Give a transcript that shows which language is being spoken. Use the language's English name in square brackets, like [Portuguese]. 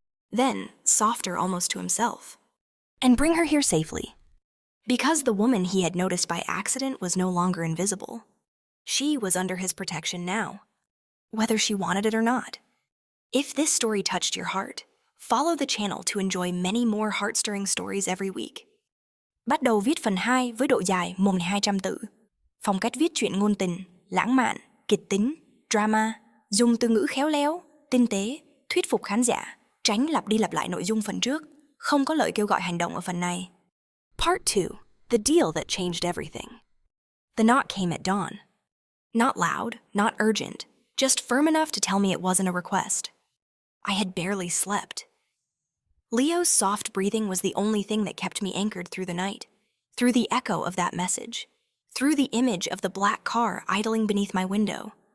[English] Then, softer almost to himself. And bring her here safely. Because the woman he had noticed by accident was no longer invisible. She was under his protection now, whether she wanted it or not. If this story touched your heart, follow the channel to enjoy many more heart-stirring stories every week. [Vietnamese] Bắt đầu viết phần 2 với độ dài 1.200 từ. Phong cách viết truyện ngôn tình, lãng mạn, kịch tính, drama, dùng từ ngữ khéo léo, tinh tế, thuyết phục khán giả, tránh lặp đi lặp lại nội dung phần trước, không có lời kêu gọi hành động ở phần này. [English] Part 2, the deal that changed everything. The knock came at dawn. Not loud, not urgent, just firm enough to tell me it wasn't a request. I had barely slept. Leo's soft breathing was the only thing that kept me anchored through the night, through the echo of that message, through the image of the black car idling beneath my window.